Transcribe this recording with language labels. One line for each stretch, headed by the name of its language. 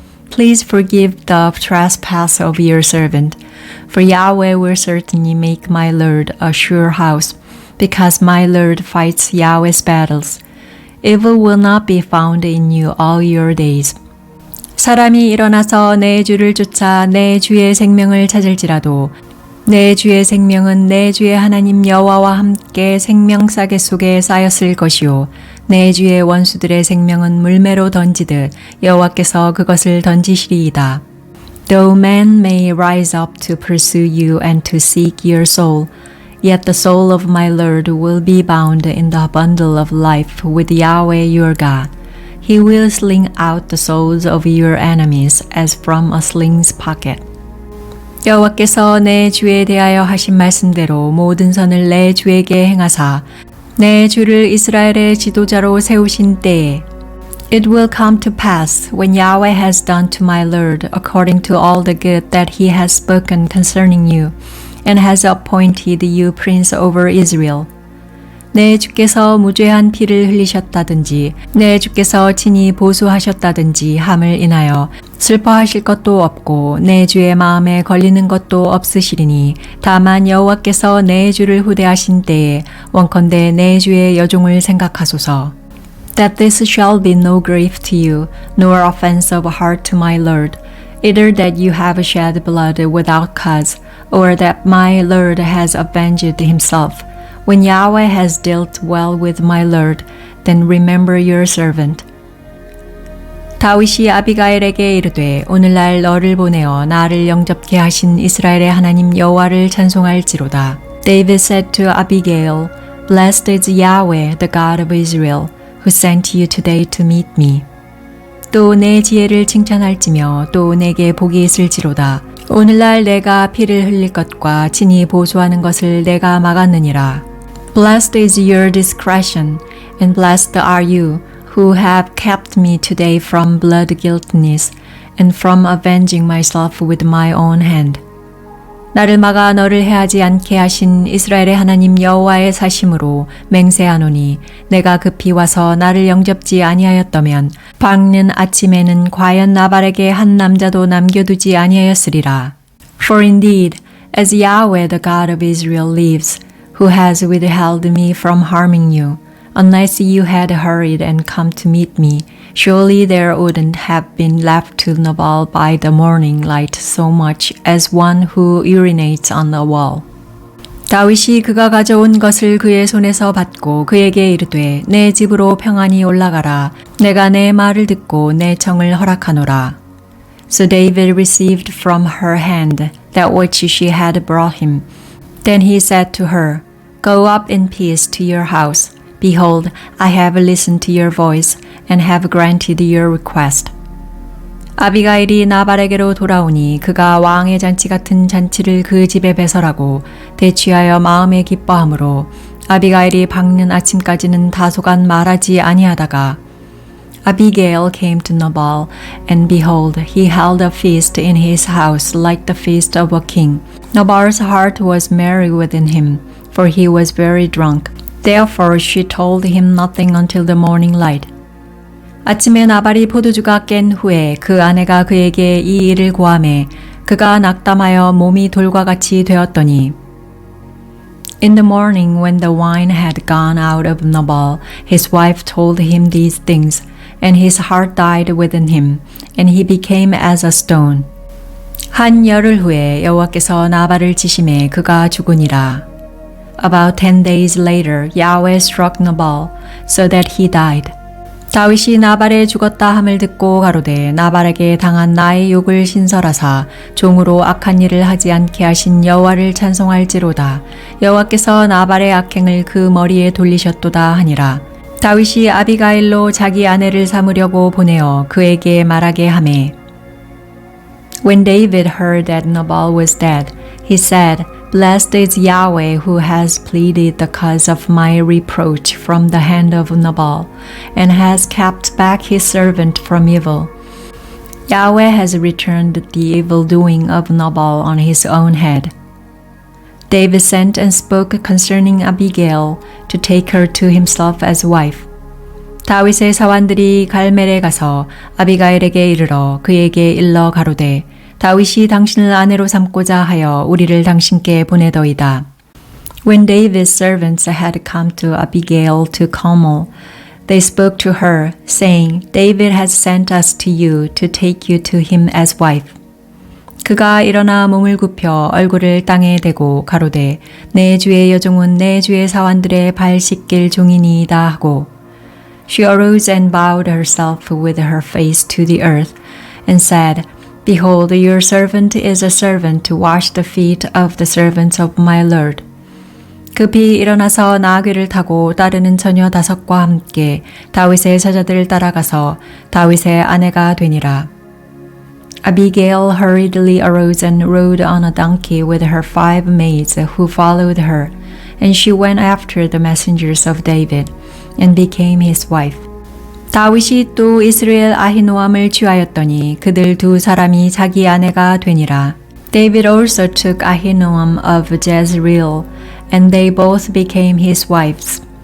English: Please forgive the trespass of your servant, for Yahweh will certainly make my Lord a sure house, because my Lord fights Yahweh's battles. Evil will not be found in you all your days.
Korean: 사람이 일어나서 내 주를 쫓아 내 주의 생명을 찾을지라도 내 주의 생명은 내 주의 하나님 여호와와 함께 생명 싸개 속에 쌓였을 것이요 내 주의 원수들의 생명은 물매로 던지듯 여호와께서 그것을 던지시리이다.
English: Though men may rise up to pursue you and to seek your soul, yet the soul of my Lord will be bound in the bundle of life with Yahweh your God. He will sling out the souls of your enemies as from a sling's pocket.
Korean: 여호와께서 내 주에 대하여 하신 말씀대로 모든 선을 내 주에게 행하사 내 주를 이스라엘의 지도자로 세우신 때에
English: It will come to pass when Yahweh has done to my Lord according to all the good that he has spoken concerning you and has appointed you prince over Israel.
Korean: 내 주께서 무죄한 피를 흘리셨다든지 내 주께서 친히 보수하셨다든지 함을 인하여 슬퍼하실 것도 없고 내 주의 마음에 걸리는 것도 없으시리니 다만 여호와께서 내 주를 후대하신 때에 원컨대 내 주의 여종을 생각하소서.
English: That this shall be no grief to you, nor offense of heart to my Lord, either that you have shed blood without cause, or that my Lord has avenged himself. When Yahweh has dealt well with my Lord, then remember your servant.
Korean: 다윗이 아비가일에게 이르되 오늘날 너를 보내어 나를 영접케 하신 이스라엘의 하나님 여호와를 찬송할지로다.
English: David said to Abigail, Blessed is Yahweh, the God of Israel, who sent you today to meet me.
Korean: 또 내 지혜를 칭찬할지며 또 내게 복이 있을지로다. 오늘날 내가 피를 흘릴 것과 친히 보수하는 것을 내가 막았느니라.
English: Blessed is your discretion, and blessed are you, who have kept me today from blood guiltiness, and from avenging myself with my own hand.
Korean: 나를 막아 너를 해하지 않게 하신 이스라엘의 하나님 여호와의 사심으로 맹세하노니 내가 급히 와서 나를 영접지 아니하였다면 밝는 아침에는 과연 나발에게 한 남자도 남겨두지 아니하였으리라.
English: For indeed, as Yahweh the God of Israel lives, who has withheld me from harming you, unless you had hurried and come to meet me, surely there wouldn't have been left to Nabal by the morning light so much as one who urinates on the wall.
Korean: 다윗이 그가 가져온 것을 그의 손에서 받고 그에게 이르되 내 집으로 평안히 올라가라. 내가 내 말을 듣고 내 청을 허락하노라.
English: So David received from her hand that which she had brought him. Then he said to her, Go up in peace to your house. Behold, I have listened to your voice and have granted your request.
Korean: 아비가일이 나발에게로 돌아오니 그가 왕의 잔치 같은 잔치를 그 집에 배설하고 대취하여 마음에 기뻐하므로 아비가일이 밝는 아침까지는 다소간 말하지 아니하다가
English: Abigail came to Nabal, and behold, he held a feast in his house like the feast of a king. Nabal's heart was merry within him, for he was very drunk. Therefore she told him nothing until the morning light.
Korean: 아침에 나발이 포도주가 깬 후에 그 아내가 그에게 이 일을 고하매 그가 낙담하여 몸이 돌과 같이 되었더니
English: In the morning when the wine had gone out of Nabal, his wife told him these things, and his heart died within him, and he became as a stone.
Korean: 한 열흘 후에 여호와께서 나발을 치심에 그가 죽으니라.
English: About 10 days later, Yahweh struck Nabal, so that he died.
Korean: 다윗이 나발의 죽었다 함을 듣고 가로되 나발에게 당한 나의 욕을 신설하사 종으로 악한 일을 하지 않게 하신 여호와를 찬송할지로다. 여호와께서 나발의 악행을 그 머리에 돌리셨도다 하니라. 다윗이 아비가일로 자기 아내를 삼으려고 보내어 그에게 말하게 하매
English: When David heard that Nabal was dead, he said, Blessed is Yahweh who has pleaded the cause of my reproach from the hand of Nabal, and has kept back his servant from evil. Yahweh has returned the evil doing of Nabal on his own head. David sent and spoke concerning Abigail to take her to himself as wife.
Korean: 다윗의 사환들이 갈멜에 가서 아비가일에게 이르러 그에게 일러 가로되 다윗이 당신을 아내로 삼고자 하여 우리를 당신께 보내더이다.
English: When David's servants had come to Abigail to Carmel, they spoke to her, saying, David has sent us to you to take you to him as wife.
Korean: 그가 일어나 몸을 굽혀 얼굴을 땅에 대고 가로되 내 주의 여종은 내 주의 사환들의 발 씻길 종이니이다 하고
English: She arose and bowed herself with her face to the earth and said, Behold, your servant is a servant to wash the feet of the servants of my Lord.
Korean: 급히 일어나서 나귀를 타고 따르는 처녀 5과 함께 다윗의 사자들을 따라가서 다윗의 아내가 되니라.
English: Abigail hurriedly arose and rode on a donkey with her 5 maids who followed her, and she went after the messengers of David and became his wife.
Korean: 다윗이 또 이스라엘 아히노암을 취하였더니 그들 2 사람이 자기 아내가 되니라.
English: David also took Ahinoam of Jezreel, and they both became his wives.